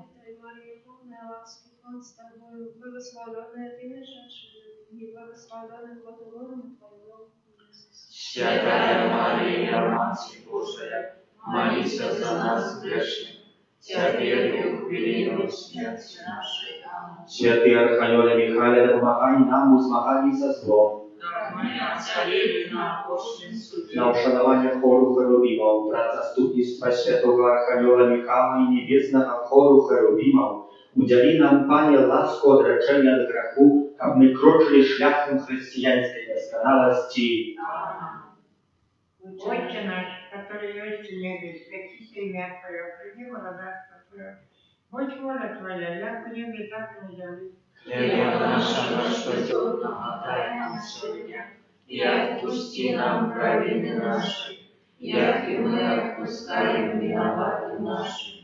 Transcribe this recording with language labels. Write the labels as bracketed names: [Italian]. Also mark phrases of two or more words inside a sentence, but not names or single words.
[Russian] Витай, Мария, полная ласки, Пан с Тобою, благословенная Ты между женщинами, и благословенный плод лона Твоего, Иисус. Святая Мария, Матерь Божия, молись за нас грешных, теперь и в хвилину смерти нашей. Аминь. [Polish] Święty Archaniole Michale, pomagaj nam w zmaganiu ze złem. [Russian] Как мы оцарили на Божьем суде. [Polish] Na uszanowanie choru cherubimów, wraz zastupnictwa Świętego Archanioła Michała i niebiesnego choru cherubimów, udzieli nam, Panie, lasku odreczenia od grzechu, aby kroczyli szlachem chrześcijańskiej doskonałości. [Russian] Отче наш, который есть в небе, святится имя Твое, приди благодарство Твое. Будь воля Твоя, як в небе, так и на земле. Хлеба нашего штодневного дай нам сегодня, и отпусти нам провины наши, як и мы отпускаем виноватым нашим.